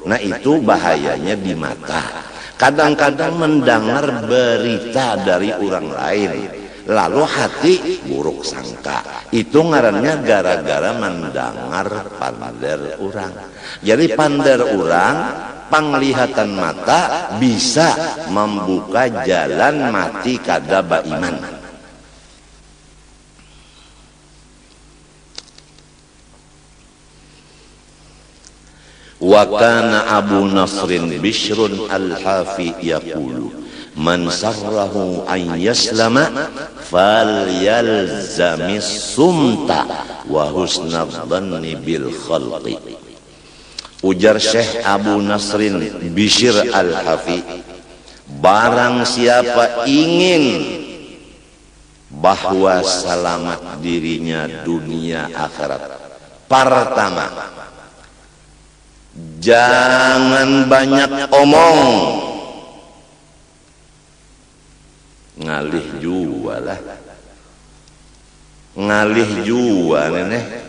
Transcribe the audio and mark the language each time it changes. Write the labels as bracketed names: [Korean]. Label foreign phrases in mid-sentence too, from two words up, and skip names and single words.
[Banjar] Nah itu bahayanya di mata. Kadang-kadang mendengar berita dari orang lain lalu hati buruk sangka. Itu ngarannya gara-gara mendengar pander orang. Jadi pander orang, penglihatan mata bisa membuka jalan mati kada beriman. [Arabic] وكان أبو نصر بشر الحافي يقول، من سره أن يسلم فليلزم الصمت وحسن الظن بالخلق. [Banjar] Ujar Syekh Abu Nasrin Bishr al-Hafi, barang siapa ingin bahwa selamat dirinya dunia akhirat, pertama, jangan banyak omong, ngalih jua lah, ngalih jua nenek.